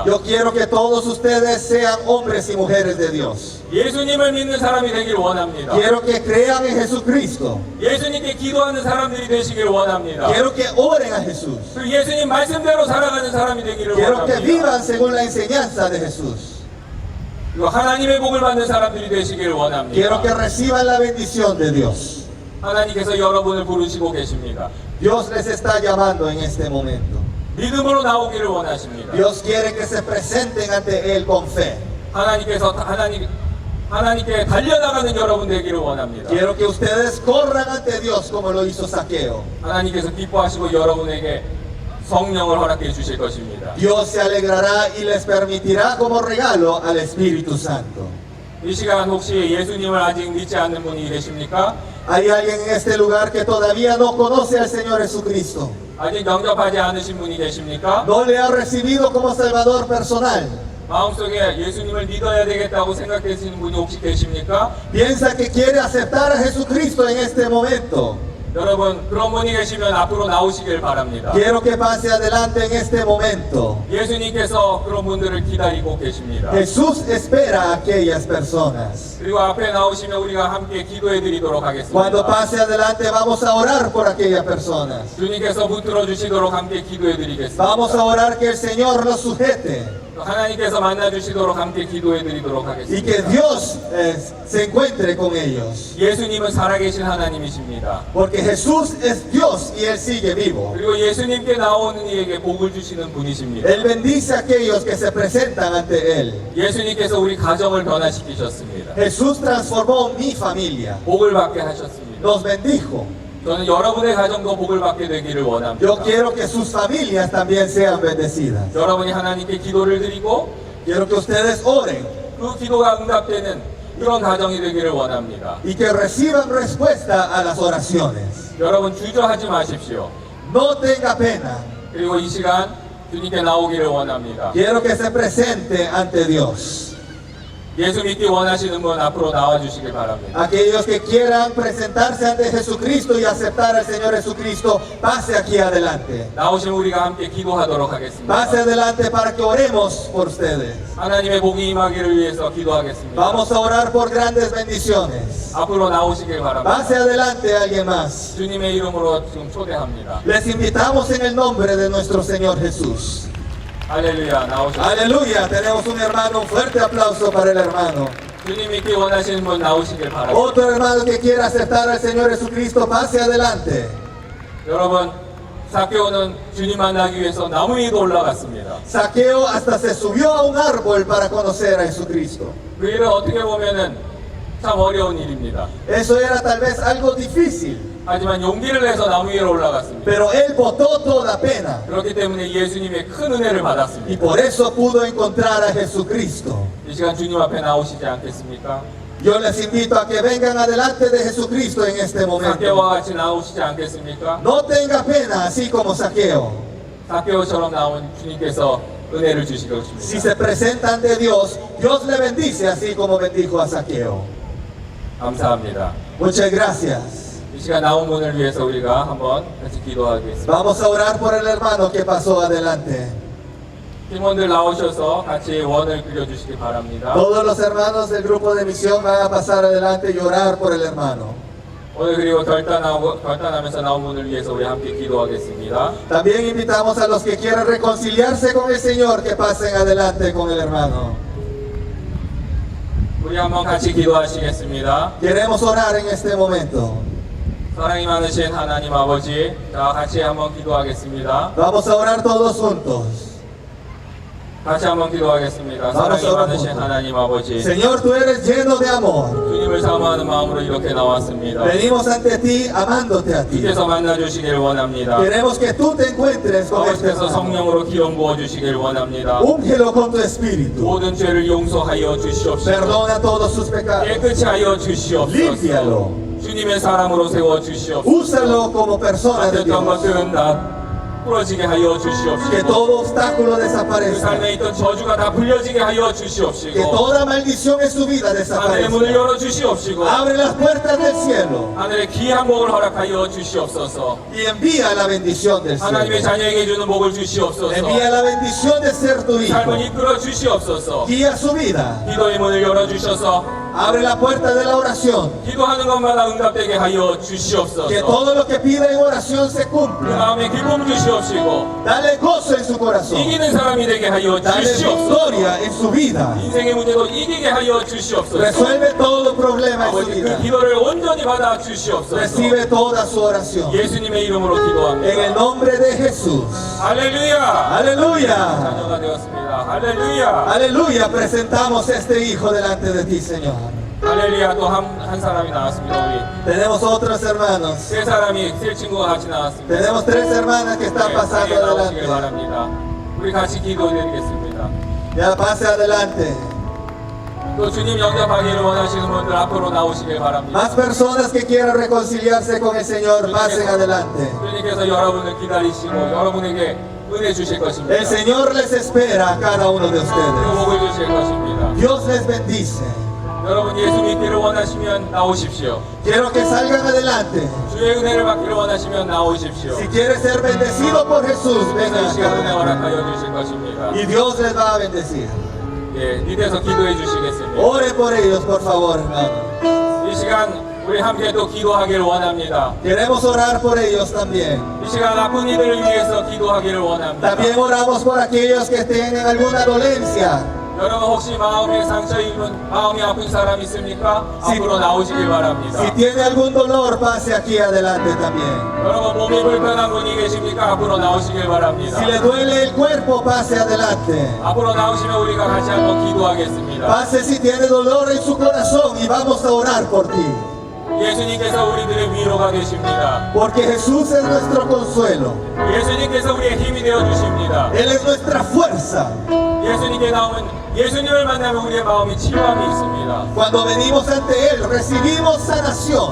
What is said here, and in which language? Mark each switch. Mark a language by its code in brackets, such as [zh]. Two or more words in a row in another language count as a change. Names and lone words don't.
[es] Yo quiero que todos ustedes sean hombres y mujeres de Dios. [ko] 예수님을 믿는 사람이 되기를 원합니다. [es] Quiero que crean en Jesucristo. [ko] 예수님께 기도하는 사람들이 되기를 원합니다. [es] Quiero que oren a Jesús. [ko] 그 예수님 말씀대로 살아가는 사람이 되기를 [es] Quiero que [ko] 원합니다. [es] vivan según la enseñanza de Jesús. [ko] 그리고 하나님의 복을 받는 사람들이 되시기를 원합니다. [es] Quiero que reciban la bendición de Dios. [ko] 하나님께서 여러분을 부르시고 계십니다. [es] Dios les está llamando en este momento. [ko] 믿음으로 나오기를 원하십니다. [es] Dios quiere que se presenten ante Él con fe. [ko] 하나님께 달려나가는 여러분 되기를 원합니다. [es] Quiero que ustedes corran ante Dios como lo hizo Zaqueo. [ko] 하나님께서 기뻐하시고 여러분에게 성령을 허락해 주실 것입니다. [es] Dios se alegrará y les permitirá como regalo al Espíritu Santo. [ko] 이 시간 혹시 예수님을 아직 믿지 않는 분이 계십니까? [es] ¿Hay alguien en este lugar que todavía no conoce al Señor Jesucristo? [ko] 아직 영접하지 않으신 분이 계십니까? [es] ¿No le ha recibido como Salvador personal? [ko] 마음속에 예수님을 믿어야 되겠다고 생각되시는 분이 혹시 계십니까? [es] ¿Piensa que quiere aceptar a Jesucristo en este momento? [ko] 여러분 그런 분이 계시면 앞으로 나오시길 바랍니다. [es] Quiero que pase adelante en este momento. [ko] 예수님께서 그런 분들을 기다리고 계십니다. [es] Jesús espera a aquellas personas. [ko] 그리고 앞에 나오시면 우리가 함께 기도해 드리도록 [es] Cuando [ko] 하겠습니다. [es] pase adelante vamos a orar por aquellas personas. [ko] 주님께서 붙들어 주시도록 함께 기도해 드리겠습니다. [es] Vamos a orar que el Señor los sujete [ko] 하나님께서 만나 주시도록 함께 기도해 드리도록 [es] y [ko] 하겠습니다. [es] que Dios se encuentre con ellos. [ko] 예수님은 살아계신 하나님이십니다. [es] Porque Jesús es Dios y Él sigue vivo. [ko] 그리고 예수님께 나오는 이에게 복을 주시는 분이십니다. [es] Él bendice a aquellos que se presentan ante Él. [ko] 예수님께서 우리 가정을 변화시키셨습니다. [es] Jesús transformó mi familia. [ko] 복을 받게 하셨습니다. [es] Nos bendijo. [ko] 저는 여러분의 가정도 복을 받게 되기를 원합니다. [es] Yo quiero que sus familias también sean bendecidas. [ko] 여러분이 하나님께 기도를 드리고 [es] Quiero que ustedes oren [ko] 그 기도가 응답되는 그런 가정이 되기를 원합니다. [es] y que reciban respuesta a las oraciones. [ko] 여러분 주저하지 마십시오. [es] No tenga pena. [ko] 그리고 이 시간 주님께 나오기를 원합니다. [es] Quiero que se presente ante Dios. [ko] 예수 믿기 원하시는 분 앞으로 나와주시길 바랍니다. [es] Aquellos que quieran presentarse ante Jesucristo y aceptar al Señor Jesucristo, pase aquí adelante. [ko] 나오신 우리가 함께 기도하도록 하겠습니다. [es] Pase adelante para que oremos por ustedes. [ko] 하나님의 복이 임하기를 위해서 기도하겠습니다. [es] Vamos a orar por grandes bendiciones. [ko] 앞으로 나오시길 바랍니다. [es] Pase adelante alguien más. [ko] 주님의 이름으로 지금 초대합니다. [es] Les invitamos en el nombre de nuestro Señor Jesús. [ko] 할렐루야, 나오셨습니다. [es] Aleluya, tenemos un hermano, un fuerte aplauso para el hermano. [ko] 주님 믿기 원하시는 분 나오시길 바랍니다. [es] Otro hermano que quiera aceptar al Señor Jesucristo, pase adelante. [ko] 여러분, 삭개오는 주님 만나기 위해서 나무 위로 올라갔습니다. [es] Saqueo hasta se subió a un árbol para conocer a Jesucristo. [ko] 그 일은 어떻게 보면은 참 어려운 일입니다. [es] Eso era tal vez algo difícil, [ko] 하지만 용기를 내서 나무 위로 올라갔습니다. [es] pero él botó toda pena [ko] 그렇기 때문에 예수님의 큰 은혜를 [es] y [ko] 받았습니다. [es] por eso pudo encontrar a Jesucristo. [ko] 이 시간 주님 앞에 나오시지 않겠습니까? [es] Yo les invito a que vengan adelante de Jesucristo en este momento. [ko] 삭개오와 같이 나오시지 않겠습니까? [es] No tenga pena, así como Saqueo. [ko] 삭개오처럼 나온 주님께서 은혜를 주실 [es] Si [ko] 것입니다. [es] se presenta ante Dios, Dios le bendice así como bendijo a Saqueo. [ko] 감사합니다. [es] Muchas gracias. [ko] 이 시간 나온 분을 위해서 우리가 한번 같이 기도하겠습니다. [es] Vamos a orar por el hermano que pasó adelante. [ko] 팀원들 나오셔서 같이 원을 그려주시기 바랍니다. [es] Todos los hermanos del grupo de misión van a pasar adelante y orar por el hermano. [ko] 오늘 그리고 결단하면서 나온 분을 위해서 우리 함께 기도하겠습니다. [es] También invitamos a los que quieran reconciliarse con el Señor que pasen adelante con el hermano. [ko] 우리 한번 같이 기도하시겠습니다. [es] Queremos orar en este momento. [ko] 사랑이 많으신 하나님 아버지, 자 같이 한번 기도하겠습니다. [es] Vamos a orar todos juntos. [ko] 같이 한번 기도하겠습니다. [es] Vamos [ko] 사랑이 [es] a orar [ko] 많으신 [es] juntos. [ko] 하나님 아버지, [es] Señor, tú eres lleno de amor. [ko] 주님을 사모하는 마음으로 이렇게 나왔습니다. [es] Venimos ante ti amándote a ti. [ko] 주께서 만나주시길 원합니다. [es] Queremos que tú te encuentres con este [ko] 아버지께서 [es] hermano. [ko] 성령으로 기름 부어주시길 원합니다. [es] Úngelo con tu espíritu. [ko] 모든 죄를 용서하여 주시옵소서. [es] Perdona todos sus pecados. [ko] 깨끗이 하여 주시옵소서. [es] Límpialo. [ko] 주님의 사람으로 세워 주시옵소서. [es] Úsalo como persona de [ko] 어떤 [es] Dios. [ko] 것들은 다 부러지게 하여 [es] Que [ko] 주시옵시고 [es] todo obstáculo [ko] 그 [es] desaparezca. [ko] 삶에 있던 저주가 다 풀려지게 하여 [es] Que [ko] 주시옵시고 [es] toda maldición en su vida [ko] 하늘의 문을 [es] desaparezca. [ko] 열어 주시옵시고 [es] Abre las puertas del cielo [ko] 하늘의 귀한 복을 허락하여 주시옵소서. [es] y envía la bendición del [ko] 하나님의 [es] cielo. [ko] 자녀에게 주는 복을 주시옵소서. [es] Envía la bendición de ser tu hijo. [ko] 삶을 이끌어 주시옵소서. [es] Guía su vida. [ko] 기도의 문을 열어 주셔서 [es] Abre la puerta de la oración. [ko] 기도하는 것마다 응답되게 하여 [es] Que [ko] 주시옵소서. [es] todo lo que pida en oración se [ko] 그 [es] cumpla. [ko] 마음에 기쁨 주시옵시고 [es] Dale gozo en su corazón. [ko] 이기는 사람이 되게 하여 [es] Dale [ko] 주시옵소서. [es] victoria en su vida. [ko] 인생의 문제도 이기게 하여 주시옵소서. [es] Resuelve todo problema en su [ko] 아버지 그 [es] vida. [ko] 기도를 온전히 받아 주시옵소서. [es] Recibe toda su oración. [ko] 예수님의 이름으로 [es] En el [ko] 기도합니다. [es] nombre de Jesús. [ko] 할렐루야. [es] Aleluya. [ko] 자녀가 되었습니다. 할렐루야. [es] Aleluya. Presentamos este hijo delante de ti, Señor. [ko] 할렐루야. 또 한 사람이 나왔습니다. 우리 [es] Tenemos otros hermanos. [ko] 세 친구가 같이 나왔습니다. [es] Tenemos tres hermanas que están pasando [ko] 네, 나오시길 [es] adelante. [ko] 바랍니다. 우리 같이 기도드리겠습니다. [es] Ya pase adelante. [ko] 또 주님 영접하기를 원하시는 분들 앞으로 나오시길 바랍니다. [es] Más personas que quieran reconciliarse con el Señor, pasen adelante. [ko] 주님께서 여러분을 기다리시고 여러분에게 은혜 주실 것입니다. [es] El Señor les espera a cada uno de [ko] 그 [es] ustedes. [ko] 복을 주실 것입니다. [es] Dios les bendice. [ko] 여러분 예수 믿기를 원하시면 나오십시오. [es] Quiero que salgan adelante. [ko] 주의 은혜를 받기를 원하시면 나오십시오. [es] Si quieres ser bendecido por Jesús, [ko] 그래서 [es] vengan [ko] 이 시간 은혜 [es] acá. [ko] 허락하여 주실 것입니다. [es] Y Dios les va a bendecir. [ko] 예, 밑에서 기도해 주시겠습니다. [es] Oren por ellos, por favor, hermano. [ko] 이 시간 우리 함께 또 기도하기를 원합니다. [es] Queremos orar por ellos también. [ko] 이 시간 아픈 이들을 위해서 기도하기를 원합니다. [es] También oramos por aquellos que tienen alguna dolencia. [ko] 여러분 혹시 마음에 상처 입은 마음이 아픈 사람 있습니까? [es] Si- [ko] 앞으로 나오시길 바랍니다. [es] Si tiene algún dolor, pase aquí adelante también. [ko] 여러분 몸이 불편한 분이 계십니까? 앞으로 나오시길 바랍니다. [es] Si le duele el cuerpo, pase adelante. [ko] 앞으로 나오시면 우리가 같이 한번 기도하겠습니다. [es] Pase si tiene dolor en su corazón y vamos a orar por ti. [ko] 예수님께서 우리들의 위로가 되십니다. [es] Porque Jesús es nuestro consuelo. [ko] 예수님께서 우리의 힘이 되어 주십니다. [es] Él es nuestra fuerza. [ko] 예수님을 만나면 우리의 마음이 치유함이 있습니다. [es] Cuando venimos ante Él, recibimos sanación.